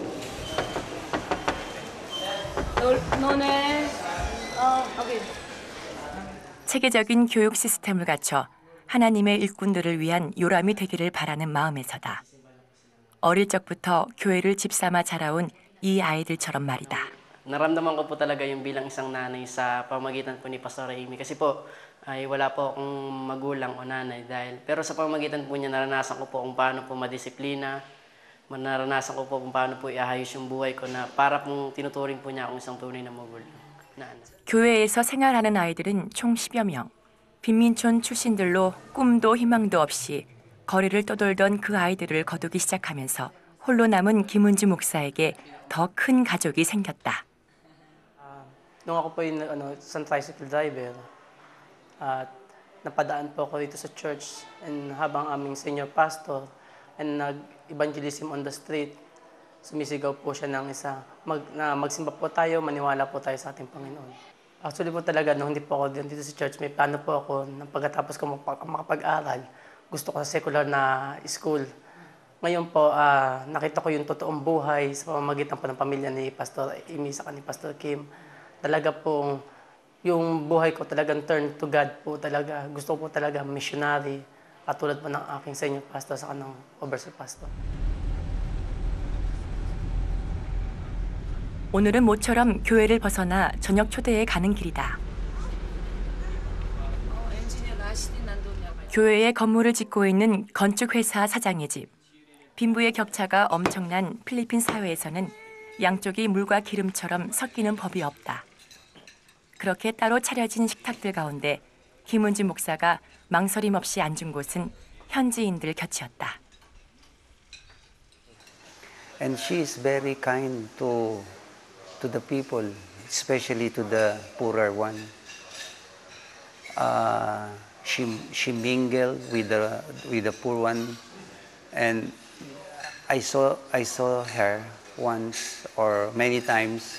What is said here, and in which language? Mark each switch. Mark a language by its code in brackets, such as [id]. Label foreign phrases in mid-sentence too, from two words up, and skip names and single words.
[ko] 너네 오케이. 체계적인 교육 시스템을 갖춰 하나님의 일꾼들을 위한 요람이 되기를 바라는 마음에서다. 어릴 적부터 교회를 집삼아 자라온 이 아이들처럼 말이다. [tl] Naramdaman ko po talaga yung bilang isang nanay sa pamamagitan po ni Pastor Amy. Kasi po, ay wala po akong magulang o nanay. Pero sa pamamagitan po niya, naranasan ko po kung paano po madisiplina. Naranasan ko po kung paano po iahayos yung buhay ko na para pong tinuturing po niya akong isang tunay na magulang. [ko] 교회에서 생활하는 아이들은 총 10여 명. 빈민촌 출신들로 꿈도 희망도 없이 거리를 떠돌던 그 아이들을 거두기 시작하면서 홀로 남은 김은주 목사에게 더 큰 가족이 생겼다. [tl] Nung ako po yung isang [en] tricycle driver, [tl] at napadaan po ako dito sa church and habang aming [en] senior pastor [tl] and nag-evangelism [en] on the street, [tl] sumisigaw po siya ng isa, magsimba po tayo, maniwala po tayo sa ating Panginoon. Actually po talaga, nung hindi po ako dito sa church, may plano po ako nang pagkatapos ko makapag-aral, gusto ko sa secular na school. Ngayon po, nakita ko yung totoong buhay sa pamamagitan po ng pamilya ni Pastor Amy saka ni Pastor Kim. Talaga pong yung buhay ko talagang [en] turn to God [tl] po talaga. Gusto ko po talaga missionary, katulad po ng aking [en] senior pastor [tl] saka ng [en] overseer pastor. [ko] 오늘은 모처럼 교회를 벗어나 저녁 초대에 가는 길이다. 교회에 건물을 짓고 있는 건축회사 사장의 집. 빈부의 격차가 엄청난 필리핀 사회에서는 양쪽이 물과 기름처럼 섞이는 법이 없다. 그렇게 따로 차려진 식탁들 가운데 김은주 목사가 망설임 없이 앉은 곳은 현지인들 곁이었다. [en] And she is very kind to the people, especially to the poorer one. She mingled with the poor one, and I saw her once or many times.